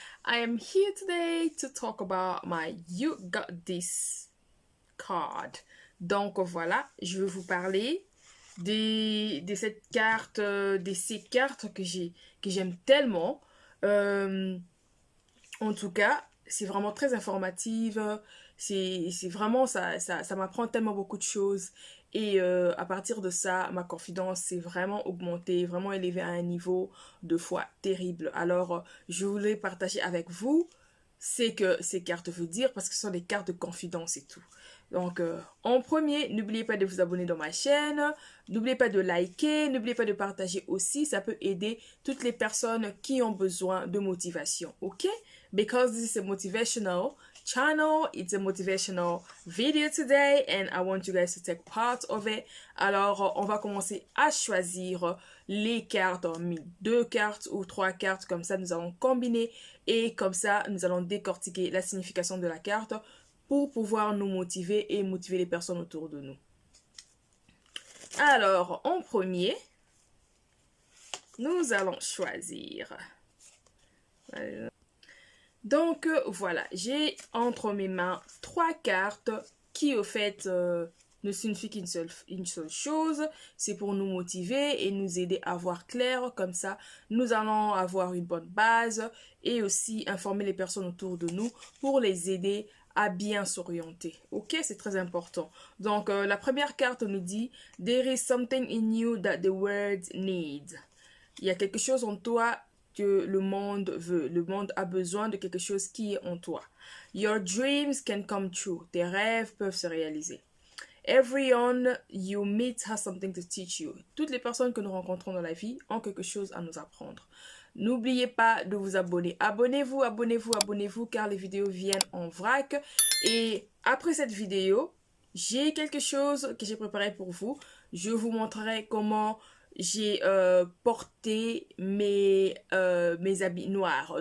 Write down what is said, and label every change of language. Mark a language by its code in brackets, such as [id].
[en] I am here today to talk about my You Got This card. [fr] Donc voilà, je vais vous parler de cette carte, de ces cartes que j'aime tellement. En tout cas, c'est vraiment très informative. C'est vraiment, ça m'apprend tellement beaucoup de choses. Et à partir de ça, ma confidence s'est vraiment augmentée, vraiment élevée à un niveau de foi terrible. Alors, je voulais partager avec vous ce que ces cartes veulent dire parce que ce sont des cartes de confidence et tout. Donc, en premier, n'oubliez pas de vous abonner dans ma chaîne, n'oubliez pas de liker, n'oubliez pas de partager aussi, ça peut aider toutes les personnes qui ont besoin de motivation, ok? [en] Because this is a motivational channel, it's a motivational video today and I want you guys to take part of it. [fr] Alors, on va commencer à choisir les cartes, deux cartes ou trois cartes, comme ça nous allons combiner et comme ça nous allons décortiquer la signification de la carte pour pouvoir nous motiver et motiver les personnes autour de nous. Alors, en premier, nous allons choisir. Donc, voilà, j'ai entre mes mains trois cartes qui, au fait, ne signifient qu'une seule chose. C'est pour nous motiver et nous aider à voir clair. Comme ça, nous allons avoir une bonne base et aussi informer les personnes autour de nous pour les aider à bien s'orienter. Ok, c'est très important. Donc, la première carte nous dit « [en] There is something in you that the world needs ». [fr] Il y a quelque chose en toi que le monde veut. Le monde a besoin de quelque chose qui est en toi. [en] Your dreams can come true. [fr] Tes rêves peuvent se réaliser. [en] Everyone you meet has something to teach you. [fr] Toutes les personnes que nous rencontrons dans la vie ont quelque chose à nous apprendre. N'oubliez pas de vous abonner. Abonnez-vous, abonnez-vous, abonnez-vous car les vidéos viennent en vrac. Et après cette vidéo, j'ai quelque chose que j'ai préparé pour vous. Je vous montrerai comment j'ai porté mes habits noirs.